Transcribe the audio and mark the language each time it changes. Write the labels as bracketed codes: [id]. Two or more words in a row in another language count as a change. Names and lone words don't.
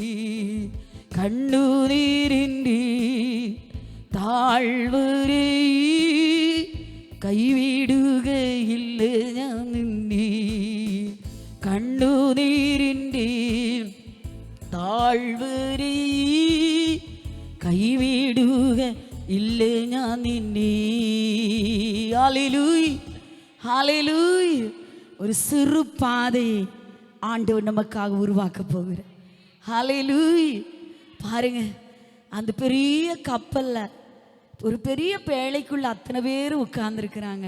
[ml] കണ്ണുനീരിൻ്റെ താഴ്വരയിൽ കൈവിടുകയില്ല ഞാൻ നിന്നെ, കണ്ണുനീരിൻ്റെ താഴ്വരയിൽ കൈവിടുകയില്ല ഞാൻ നിന്നെ. [ta] ஹல்லேலூயா, ஹல்லேலூயா. ஒரு சிறு பாதையை ஆண்டவர் நமக்காக உருவாக்க போகிறார். ஹல்லேலூயா. பாருங்க, அந்த பெரிய கப்பல்ல ஒரு பெரிய பேழைக்குள்ள அத்தனை பேர் உட்கார்ந்துருக்கிறாங்க.